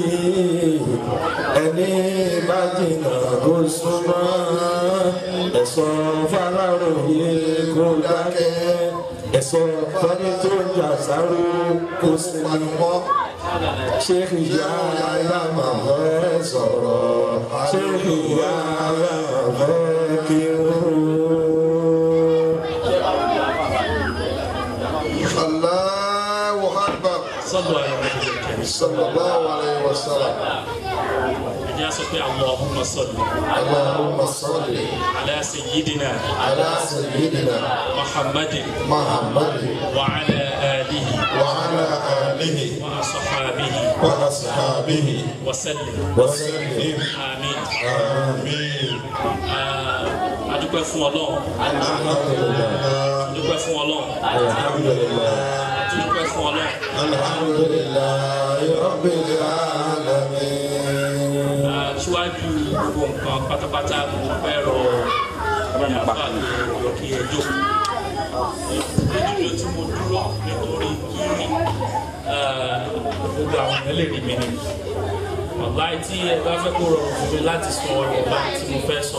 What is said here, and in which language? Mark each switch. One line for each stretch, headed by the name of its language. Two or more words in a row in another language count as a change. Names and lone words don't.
Yoruba: ẹni bá jìnnà kó súnmọ́ ẹ̀sọ́ fàlàròyé kó dákẹ́ ẹ̀sọ́ fani tó ń jà sáró kó sinmi mọ́ Sheikh Yahya máa fẹ́ sọ̀rọ̀ Sheikh Yahya máa fẹ́ kírun.
Arabic: الله أكبر. صلى الله عليه وسلم. يا سيدي اللهم صل اللهم صل على سيدنا محمد وعلى آله وأصحابه وسلم آمين
Yoruba: adúpẹ́ fún Ọlọ́run adúpẹ́ fún Ọlọ́run adúpẹ́ fún Ọlọ́run
Arabic: الحمد لله رب العالمين.
Yoruba: Síwájú gbogbo nǹkan pátápátá mo fẹ́ rọ ìyàbá lọ kí ẹ jókòó. Ìdúró tí mo dúró nítorí kí gbogbo àwọn èèyàn lè rí mi ni. Ọ̀la tí ẹ bá fẹ́ kó rọrùn fún mi láti sọ ọ̀rọ̀ tí mo fẹ́ sọ.